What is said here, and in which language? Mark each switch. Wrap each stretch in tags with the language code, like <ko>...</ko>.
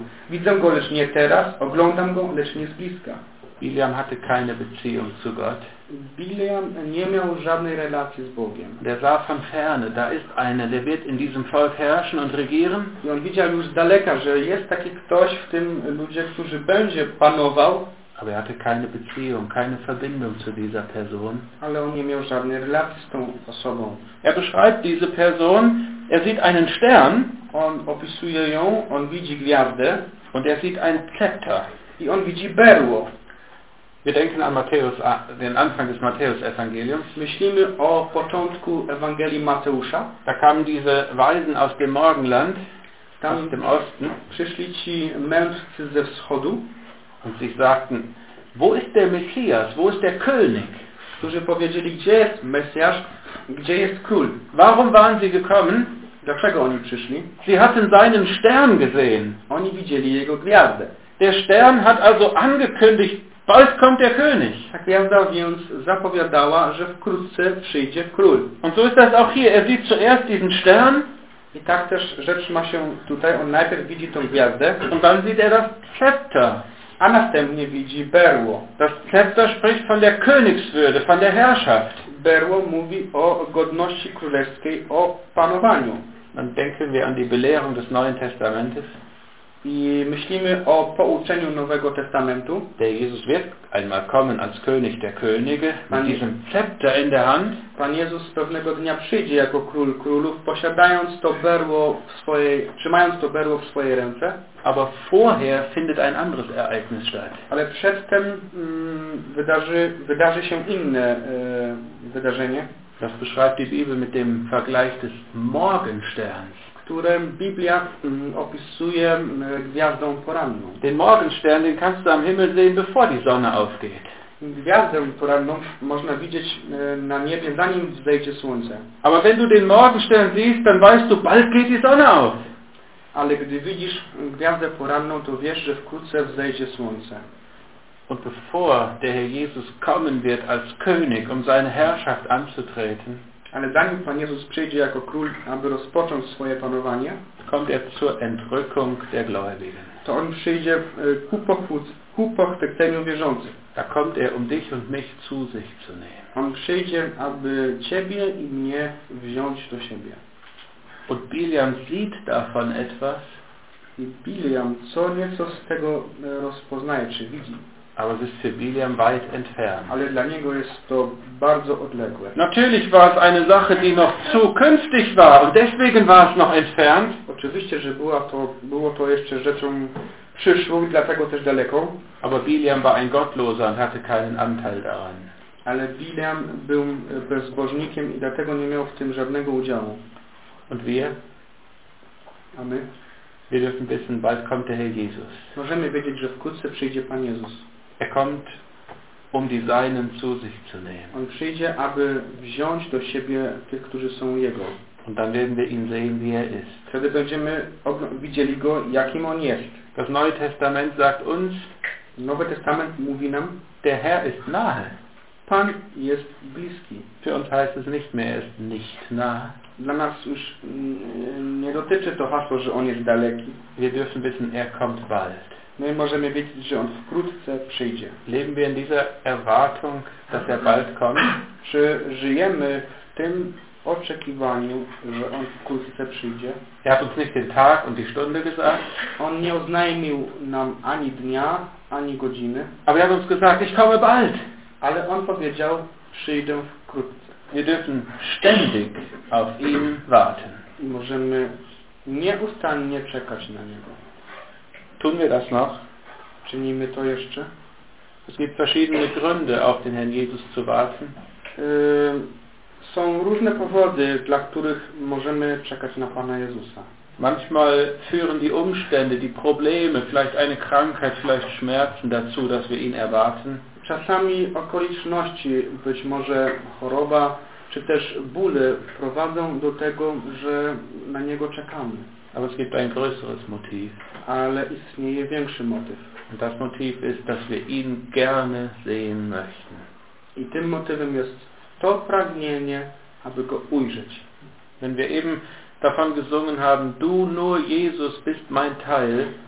<pl>Widzę go, lecz nie teraz, oglądam go, lecz nie z bliska.</pl> <de>Biliam hatte keine Beziehung zu Gott.</de> <pl>Biliam nie miał żadnej relacji z Bogiem.</pl> <de>Der sah von ferne, da ist einer, der wird in diesem Volk herrschen und regieren.</de> <pl>I on widział już z daleka, że jest taki ktoś w tym ludzie, który będzie panował.</pl> <de>Aber er hatte keine Beziehung, keine Verbindung zu dieser Person.</de> <pl>Ale on nie miał żadnej relacji z tą osobą.</pl> <de>Er beschreibt diese Person, er sieht einen Stern.</de> <pl>On opisuje ją, on widzi gwiazdę.</pl> <de>Und er sieht ein Zepter.</de> <pl>I on widzi berło.</pl> <de>Wir denken an Matthäus, den Anfang des Matthäus-Evangeliums.</de> <pl>Myślimy o początku Ewangelii Mateusza.</pl> <de>Da kamen diese Weisen aus dem Morgenland,</de> <pl>tam</pl> <de>aus dem Osten.</de> <pl>Przyszli ci mędrcy ze wschodu.</pl> <de>Und sie sagten, wo ist der Messias, wo ist der König?</de> <pl>Którzy powiedzieli, gdzie jest Messias, gdzie jest Król?</pl> <de>Warum waren sie gekommen?</de> <pl>Dlaczego oni przyszli?</pl> <de>Sie hatten seinen Stern gesehen.</de> <pl>Oni widzieli jego gwiazdę.</pl> <de>Der Stern hat also angekündigt, bald kommt der König.</de> <pl>Tak gwiazda więc zapowiadała, że wkrótce przyjdzie król.</pl> <de>Und so ist das auch hier. Er sieht zuerst diesen Stern.</de> <pl>I tak też rzecz ma się tutaj. On najpierw widzi tą gwiazdę.</pl> <de>Und dann sieht er das Zepter.</de> <pl>A następnie widzi berło.</pl> <de>Das Zepter spricht von der Königswürde, von der Herrschaft.</de> <pl>Berło mówi o godności królewskiej, o panowaniu.</pl> <de>Dann denken wir an die Belehrung des Neuen Testamentes.</de> <pl>I myślimy o pouczeniu Nowego Testamentu.</pl> <de>Der Jesus wird einmal kommen als König der Könige mit diesem Zepter in der Hand.</de> <pl>Pan Jezus pewnego dnia przyjdzie jako król królów, posiadając to berło w swojej, trzymając to berło w swojej ręce.</pl> <de>Aber vorher findet ein anderes Ereignis statt.</de> <pl>Ale przedtem wydarzy się inne wydarzenie.</pl> <de>Das beschreibt die Bibel mit dem Vergleich des Morgensterns.</de> <pl>Którym Biblia opisuje gwiazdą poranną.</pl> <de>Den Morgenstern, den kannst du am Himmel sehen, bevor die Sonne aufgeht.</de> <pl>Gwiazdę poranną można widzieć na niebie, zanim wzejdzie słońce.</pl> <de>Aber wenn du den Morgenstern siehst, dann weißt du, bald geht die Sonne auf.</de> <pl>Ale gdy widzisz gwiazdę poranną, to wiesz, że wkrótce wzejdzie słońce.</pl> <de>Und bevor der Herr Jesus kommen wird als König, um seine Herrschaft anzutreten,</de> <pl>ale zanim Pan Jezus przyjdzie jako król, aby rozpocząć swoje panowanie,</pl> <de>kommt er zur Entrückung der Gläubigen.</de> <pl>To on przyjdzie ku pochwyceniu wierzących.</pl> <de>Da kommt er, um dich und mich zu sich zu nehmen.</de> <pl>On przyjdzie, aby ciebie i mnie wziąć do siebie.</pl> <de>Und Biliam sieht davon etwas.</de> <pl>I Biliam co nieco z tego rozpoznaje, czy widzi.</pl> <de>Aber es ist für Biliam weit entfernt.</de> <pl>Ale dla niego jest to bardzo odległe.</pl> <de>Natürlich war es eine Sache, die noch zukünftig war und deswegen war es noch entfernt.</de> <pl>Oczywiście, że było to jeszcze rzeczą przyszłą, dlatego też daleką.</pl> <de>Aber Biliam war ein Gottloser und hatte keinen Anteil daran.</de> <pl>Ale Biliam był bezbożnikiem i dlatego nie miał w tym żadnego udziału.</pl> <de>Und wir?</de> <pl>A my?</pl> <de>Wir dürfen wissen, bald kommt der Herr Jesus.</de> <pl>Możemy wiedzieć, że wkrótce przyjdzie Pan Jezus.</pl> <de>Er kommt, um die Seinen zu sich zu nehmen.</de> <pl>On przyjdzie, aby wziąć do siebie tych, którzy są Jego.</pl> <de>Und dann werden wir ihn sehen, wie er ist.</de> <pl>Wtedy będziemy widzieli Go, jakim On jest.</pl> <de>Das Neue Testament sagt uns,</de> <pl>Nowy Testament mówi nam,</pl> <de>der Herr ist nahe.</de> <pl>Pan jest bliski.</pl> <de>Für uns heißt es nicht mehr, er ist nicht nahe.</de> <pl>Dla nas już nie dotyczy to hasło, że On jest daleki.</pl> <de>Wir dürfen wissen, er kommt bald.</de> <pl>My możemy wiedzieć, że On wkrótce przyjdzie.</pl> <de>Leben wir in dieser Erwartung, dass er bald kommt?</de> <pl>Czy żyjemy w tym oczekiwaniu, że On wkrótce przyjdzie?</pl> <de>Er hat uns nicht den Tag und die Stunde gesagt.</de> <pl>On nie oznajmił nam ani dnia, ani godziny.</pl> <de>Aber er hat uns gesagt, ich komme bald.</de> <pl>Ale On powiedział, przyjdę wkrótce.</pl> <de>Wir dürfen ständig auf ihn warten.</de> <pl>I możemy nieustannie czekać na Niego.</pl> <de>Tun wir das noch?</de> <pl>Czynimy to jeszcze?</pl> <de>Es gibt verschiedene Gründe, auf den Herrn Jesus zu warten.</de> <pl>Są różne powody, dla których możemy czekać na Pana Jezusa.</pl> <de>Manchmal führen die Umstände, die Probleme, vielleicht eine Krankheit, vielleicht Schmerzen dazu, dass wir ihn erwarten.</de> <pl>Czasami okoliczności, być może choroba, czy też bóle prowadzą do tego, że na Niego czekamy.</pl> <de>Aber es gibt ein größeres Motiv.</de> <pl>Ale istnieje większy motyw.</pl> <de>Und das Motiv ist, dass wir ihn gerne sehen möchten.</de> <pl>I tym motywem jest to pragnienie, aby Go ujrzeć.</pl> <de>Wenn wir eben davon gesungen haben, du nur Jesus bist mein Teil.</de>